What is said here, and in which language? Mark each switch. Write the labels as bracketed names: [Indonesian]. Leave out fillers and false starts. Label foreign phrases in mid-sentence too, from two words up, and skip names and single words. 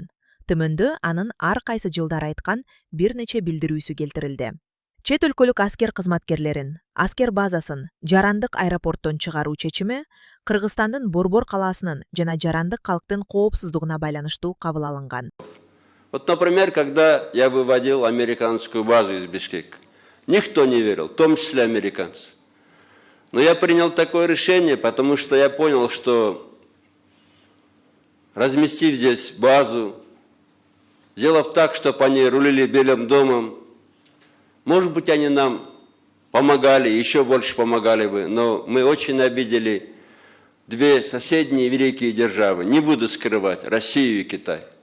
[Kyrgyz] Төмөндө анын ар кайсы жылдары айткан бир нече билдирүүсү келтирилди. Чет өлкөлүк аскер кызматкерлерин, аскер базасын Жарандык аэропорттон чыгаруу чечими Кыргызстандын Борбор калаасынын жана жарандык калктын коопсуздугуна байланыштуу кабыл алынган. [Russian] Вот, например, когда я выводил американскую базу из Бишкека, никто не верил, в том числе американцы. Но я принял такое решение, потому что я понял, что разместив здесь базу, сделав так, чтобы они рулили Белым домом, может быть, они нам помогали, еще больше помогали бы, но мы очень обидели две соседние великие державы, не буду скрывать, Россию и Китай.